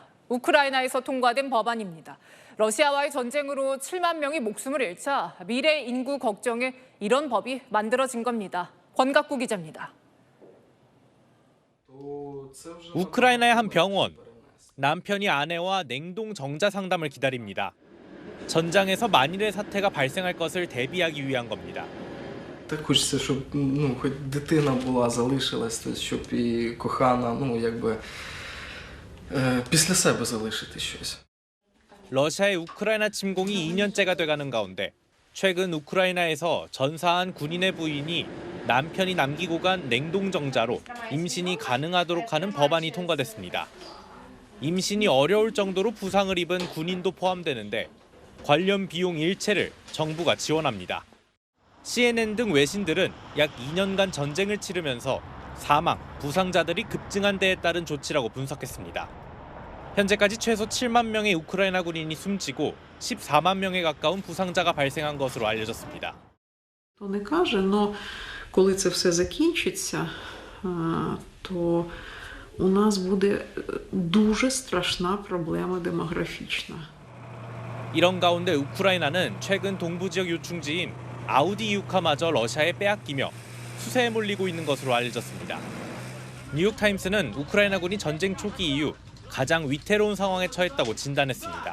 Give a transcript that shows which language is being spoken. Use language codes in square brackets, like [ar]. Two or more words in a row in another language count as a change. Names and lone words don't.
[ko] 우크라이나에서 통과된 법안입니다. 러시아와의 전쟁으로 7만 명이 목숨을 잃자 미래 인구 걱정에 이런 법이 만들어진 겁니다. 권갑구 기자입니다. 우크라이나의 한 병원. 남편이 아내와 냉동 정자 상담을 기다립니다. 전장에서 만일의 사태가 발생할 것을 대비하기 위한 겁니다. [uk] Так хочеться, щоб хоч дитина була, залишилась, щоб і кохана, після себе залишити щось. [ko] 러시아의 우크라이나 침공이 2년째가 돼가는 가운데 최근 우크라이나에서 전사한 군인의 부인이 남편이 남기고 간 냉동 정자로 임신이 가능하도록 하는 법안이 통과됐습니다. 임신이 어려울 정도로 부상을 입은 군인도 포함되는데 관련 비용 일체를 정부가 지원합니다. CNN 등 외신들은 약 2년간 전쟁을 치르면서 사망, 부상자들이 급증한 데에 따른 조치라고 분석했습니다. 현재까지 최소 7만 명의 우크라이나 군인이 숨지고 14만 명에 가까운 부상자가 발생한 것으로 알려졌습니다. [uk] То не каже, но коли це все закінчиться, то у нас буде дуже страшна проблема демографічна. [ko] 이런 가운데 우크라이나는 최근 동부 지역 요충지인 아우디이우카마저 러시아에 빼앗기며 수세에 몰리고 있는 것으로 알려졌습니다. 뉴욕타임스는 우크라이나군이 전쟁 초기 이후 가장 위태로운 상황에 처했다고 진단했습니다.